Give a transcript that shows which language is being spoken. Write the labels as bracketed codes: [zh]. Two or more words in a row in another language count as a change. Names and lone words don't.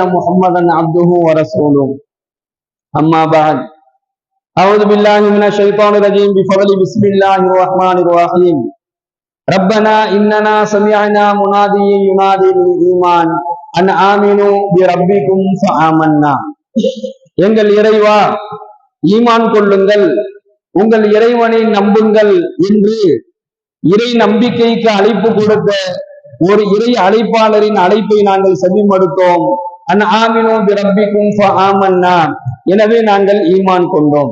[ar] محمدا عبده ورسوله أما بعد أعوذ بالله من الشيطان الرجيم بفضل بسم الله الرحمن الرحيم ربنا إننا سمعنا مناديا ينادي للإيمان أن آمنوا بربكم فآمنا [ta] எங்கள் இறைவா ஈமான் கொள்ளுங்கள் உங்கள் இறைவனை நம்புங்கள் என்று இறை நம்பிக்கைக்கு அழைப்பு கொடுத்த ஒரு இறை அழைப்பாளரின் அழைப்பை நாங்கள் செவிமடுத்தோம். [ar] أن آمنوا بربكم فآمنا, [ta] எனவே நாங்கள் ஈமான் கொண்டோம்.